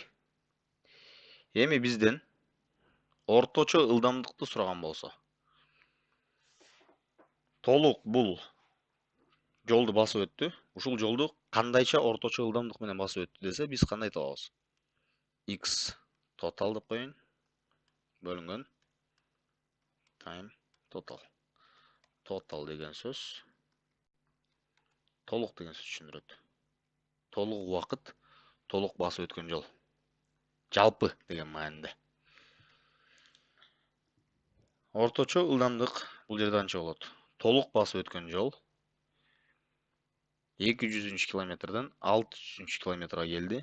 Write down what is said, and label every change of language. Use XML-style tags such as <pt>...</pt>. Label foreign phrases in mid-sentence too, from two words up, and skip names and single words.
<ky>Эми бизден орточо ылдамдыкты сураган болсо, толук бул жолду басып өттү. Ушул жолду кандайча орточо ылдамдык менен басып өттү десе, биз кандай табабыз?</ky> <en>X total</en> <ky>деп коеюн. Бөлүнгөн</ky> <en>time total.</en> <ky>Total деген сөз толук деген сөз түшүндүрөт. Толук убакыт, толук басып өткөн жол. Жалпы деген мааниде. Орточо ылдамдык бул жерде канча болот? Толук басып өткөн жол 200 километрден 600 километрга келди.</ky>